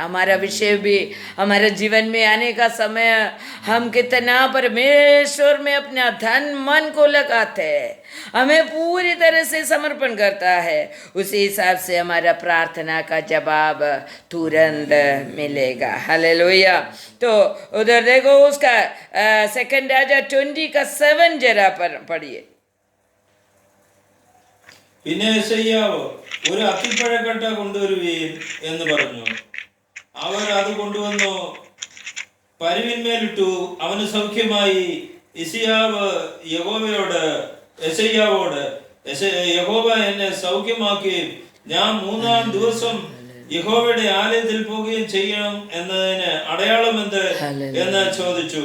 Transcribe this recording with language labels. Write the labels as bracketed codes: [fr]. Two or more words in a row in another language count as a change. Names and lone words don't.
[hi] हमारा विषय भी हमारे जीवन में आने का समय हम कितना परमेश्वर में अपना धन मन को लगाते हैं, हमें पूरी तरह से समर्पण करता है, उसी हिसाब से हमारा प्रार्थना का जवाब तुरंत मिलेगा। हालेलुया। तो उधर देखो उसका 2 राजा 20:7 जरा पढ़िए। [ml] പിന്നെ യെശയ്യാവ് ഒരു അത്തിപ്പഴക്കട്ട കൊണ്ടുവരുവീൻ എന്ന് പറഞ്ഞു. അവർ അത് കൊണ്ടുവന്നു പരിവിന്മേലിട്ടു, അവന് സൗഖ്യമായി. യെശയ്യാവോട് യഹോവ എന്നെ സൗഖ്യമാക്കി, ഞാൻ 3-ാം ദിവസം യഹോവയുടെ ആലയത്തിൽ പോവുകയും ചെയ്യണം എന്നതിന് അടയാളം എന്ത് എന്ന് ചോദിച്ചു.